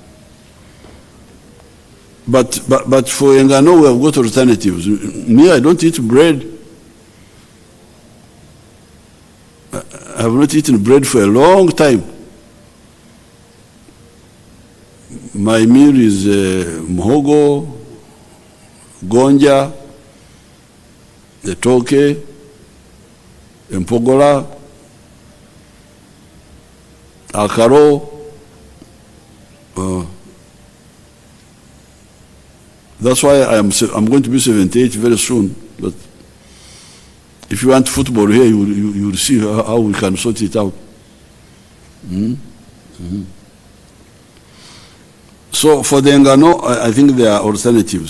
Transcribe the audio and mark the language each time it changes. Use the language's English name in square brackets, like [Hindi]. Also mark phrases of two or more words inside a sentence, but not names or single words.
[English] But for Engano, we have got alternatives. Me, I don't eat bread. I have not eaten bread for a long time. My meal is [Ganda] muhogo, gonja, etoke, empogola, akaro. [English] That's why I'm going to be 78 very soon. But if you want football here, you will see how we can sort it out. So for the Engano, I think there are alternatives.